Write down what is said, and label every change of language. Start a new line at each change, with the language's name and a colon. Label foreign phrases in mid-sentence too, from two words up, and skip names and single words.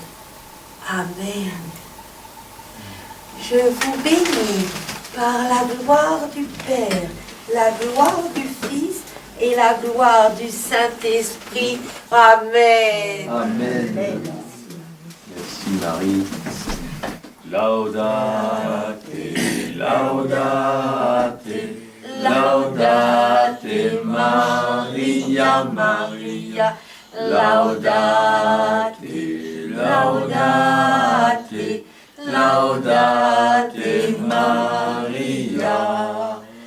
French: Amen. Je vous bénis par la gloire du Père, la gloire du Fils et la gloire du Saint-Esprit. Amen. Amen. Merci Marie.
Latin: Laudate, laudate, laudate Maria, Maria. Laudate, laudate, laudate Maria.